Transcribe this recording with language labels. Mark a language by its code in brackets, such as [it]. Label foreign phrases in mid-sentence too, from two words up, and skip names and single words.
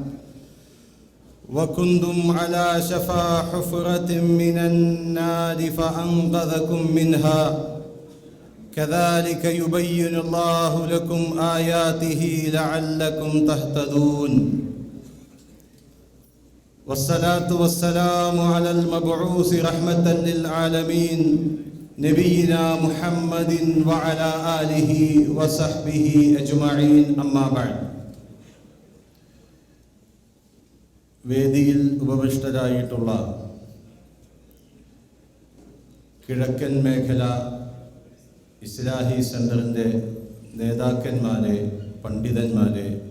[ar] وكنتم على شفا حفرة من النار فأنقذكم منها كذلك يبين الله لكم آياته لعلكم تهتدون. والصلاة والسلام على المبعوث رحمة للعالمين نبينا محمد وعلى آله وصحبه أجمعين. أما بعد. [ml] വേദിയിൽ ഉപവിഷ്ടരായിട്ടുള്ള കിഴക്കൻ മേഖല ഇസ്ലാഹി സെന്ററിൻ്റെ നേതാക്കന്മാരെ, പണ്ഡിതന്മാരെ,